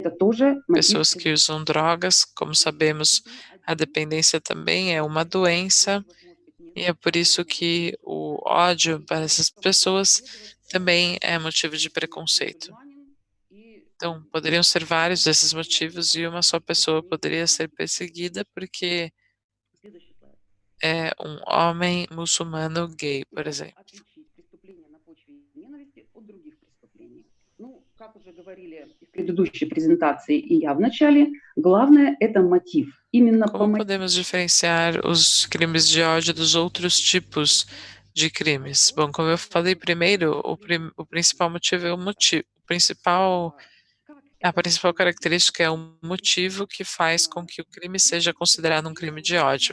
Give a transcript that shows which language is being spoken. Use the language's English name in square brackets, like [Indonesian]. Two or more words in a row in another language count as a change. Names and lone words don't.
[Portuguese] pessoas que usam drogas. Como sabemos, a dependência também é uma doença, e é por isso que o ódio para essas pessoas também é motivo de preconceito. Então, poderiam ser vários desses motivos e uma só pessoa poderia ser perseguida porque é um homem muçulmano gay, por exemplo. [Russian] Как уже говорили в предыдущей презентации и я в начале, главное это мотив. Именно по [Portuguese] Como podemos diferenciar os crimes de ódio dos outros tipos de crimes? Bom, como eu falei primeiro, o principal motivo é o motivo. A principal característica é o motivo que faz com que o crime seja considerado um crime de ódio.